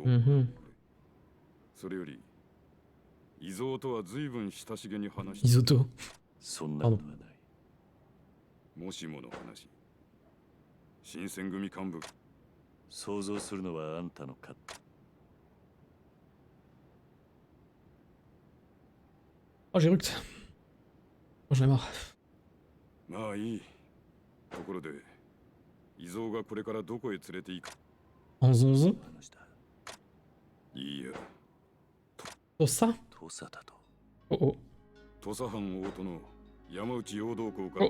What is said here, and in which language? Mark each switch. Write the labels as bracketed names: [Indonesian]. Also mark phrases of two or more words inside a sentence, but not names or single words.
[Japanese] Mhm. それより伊蔵とは随分親しげに話して、 Isoto. そんなことはない。もしもの話、新選組幹部、想像するのはあんたの勝手。 [French] Oh, j'ai ructe. Oh, j'en ai marre. [Japanese] まあいい。ところで伊蔵がこれからどこへ連れて行く？ [French] En zonzon. [Japanese] 話だ。いいや、 [French] Oh, ça. [Japanese] 土佐だと。 Oh, oh. 土佐藩大殿山内陽道公から